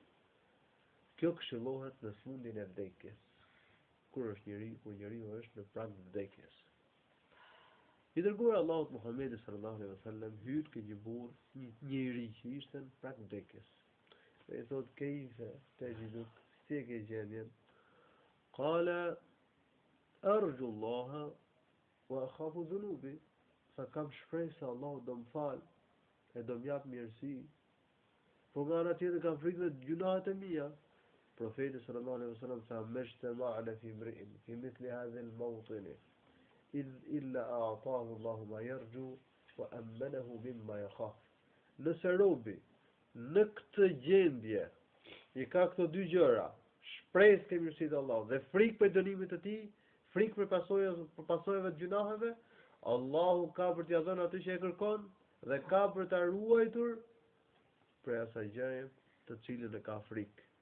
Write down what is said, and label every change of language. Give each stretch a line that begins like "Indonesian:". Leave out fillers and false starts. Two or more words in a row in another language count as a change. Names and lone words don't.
Albanian: Kjo këshillohet në fundin e vdekjes. Kur njeriu është në prag të vdekjes. I dërguar Allahut Muhammedi
Arabic: صلى الله عليه وسلم
Albanian: hyr ke një burr, njëri që ishte në prag të vdekjes. Dhe I thotë
Arabic: كيف تجدك,
Albanian: si e ke gjendjen?
Arabic: قال أرجو الله وأخاف ذنوبي.
Albanian: Sa kam shpresë se Allahu do më fal e do më jap mirësi. Po nga ana tjetër kam frikë të gjunahet e mia.
Arabic: Profeti صلى الله عليه وسلم ما اجتمعتا في امرئ في مثل هذا الموطن إلا أعطاه الله ما يرجو وآمنه مما يخاف.
Albanian: Nëse robi në këtë gjendje I ka këto dy gjëra, shpresë ke mirësitë e Allahut dhe frikë për dënimit të tij, frikë për pasojave të gjunaheve, Allahu ka për t'ia dhënë atë që e kërkon dhe ka për ta ruajtur prej asaj gjëje të cilën e ka frikë.